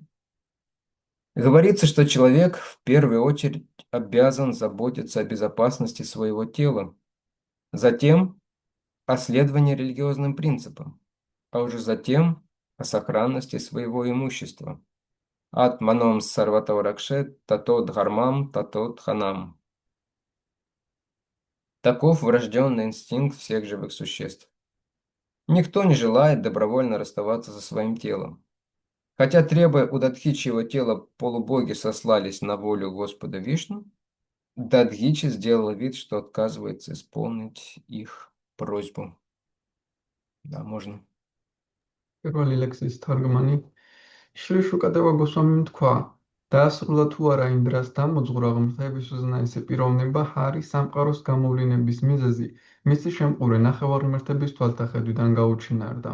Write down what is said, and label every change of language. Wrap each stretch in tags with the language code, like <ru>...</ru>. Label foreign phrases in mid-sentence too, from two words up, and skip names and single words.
<ru>Говорится, что человек в первую очередь обязан заботиться о безопасности своего тела, затем о следовании религиозным принципам, а уже затем о сохранности своего имущества.</ru> <sa>आत्मानं सर्वतोरक्षेत् ततो धर्मं ततो धनम्.</sa> <ru>Таков врожденный инстинкт всех живых существ. Никто не желает добровольно расставаться со своим телом. Хотя, требуя у Дадхичи его тела, полубоги сослались на волю Господа Вишну, Дадхичи сделала вид, что отказывается исполнить их просьбу. Да, можно.</ru> <ka>პირველი ლექსის თარგმანი შრი შუკადევა გოსვამიმ თქვა: დაასრულა თუ არა ინდრას დამოძღვრა ღმრთების უზენაესი პიროვნება ჰარი სამყაროს გამოვლინების მიზეზი მისი შემყურე ნახევარმერთების თვალთახედვიდან გაუჩინარდა.</ka>